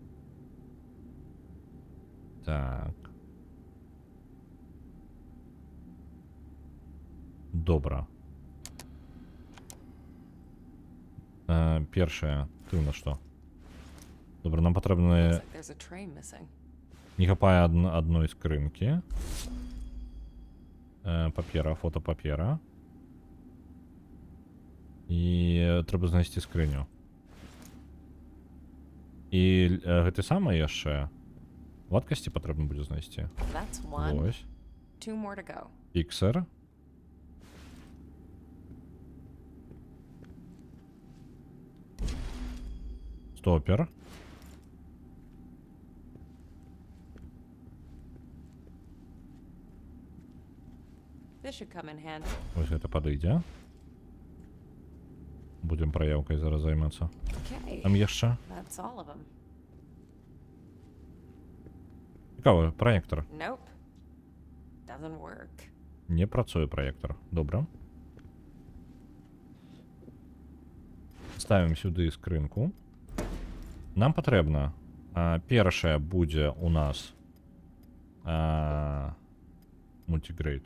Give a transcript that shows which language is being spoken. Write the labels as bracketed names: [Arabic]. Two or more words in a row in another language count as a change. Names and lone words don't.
[Belarusian] Так. Добра. Першае. Ты ў нас што? Добра, нам патрэбна... [English] Looks like there's a tray missing. [Belarusian] Не хапае адной скрынкі. Папера, фото папера. І трэба знайсці скрыню. І гэта самае яшчэ вадкасці патрэбна будзе знайсці. [English] That's one. [Belarusian] Вось. [English] 2 more to go. [Belarusian] Фіксер. Стопер. [English] This should come in handy. [Belarusian] Вось гэта падыдзе. Будзем праяўкай зараз займацца. [English] Okay, [Belarusian] Там яшчэ. [English] that's all of them. [Belarusian] Цікавы, праектар. [English] Nope. Doesn't work. [Belarusian] Не працуе праектар. Добра. Ставім сюды скрынку. Нам патрэбна. Першае будзе у нас мультигрейд.